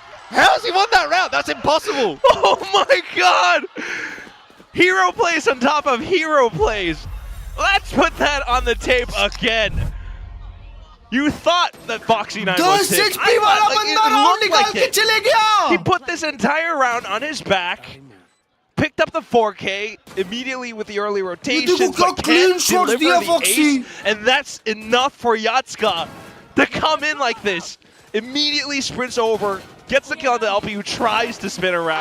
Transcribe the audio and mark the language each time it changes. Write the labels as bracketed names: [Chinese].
[English] How's he won that round? That's impossible. Oh my god! Hero plays on top of hero plays. Let's put that on the tape again. You thought that Foxy9 was hit. [Hindi] HP वाला बंदा round निकाल के चले गया. [English] He put this entire round on his back, picked up the 4K immediately with the early rotations, but can't deliver the ace, and that's enough for Yatsuka to come in like this. Immediately sprints over, gets the kill on the LP, who tries to spin around.